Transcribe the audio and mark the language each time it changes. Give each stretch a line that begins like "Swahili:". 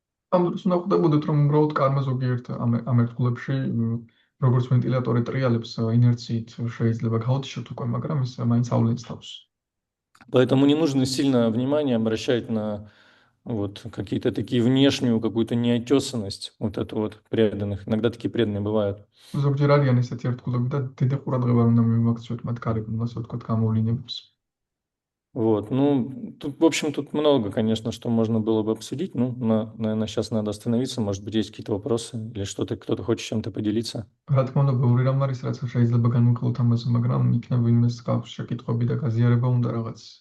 Georgian: ამ დროს უნდა ხვდებოდეთ, რომ უბრალოდ კარმა ზოგიერთ ამ ერთგულებში როგორც ვენტილატორი ტრიალებს ინერციით შეიძლება გაუთიშოთ უკვე, მაგრამ ის მაინც ავლენს თავს.
Russian: Поэтому не нужно сильно внимание обращать на вот какие-то такие внешнюю какую-то неотесанность вот это вот преданных. Иногда такие преданные бывают.
Georgian: ზოგჯერ არიან ესეთი ერთგულები და დიდი ყურადღება უნდა მივაქციოთ მათ გარეგნულ, ასე ვთქვათ, გამოვლენებს.
Russian: Вот, ну, тут, в общем, тут много, конечно, что можно было бы обсудить. Ну, наверное, сейчас надо остановиться. Может быть, есть какие-то вопросы или что-то, кто-то хочет чем-то поделиться.
Georgian: რა თქმა უნდა, ბევრი რამ არის, რაც შეიძლება განვიხილოთ ამაზე, მაგრამ იქნება ვინმეს გავს შეკითხვები და გაზიარება უნდა რაღაც.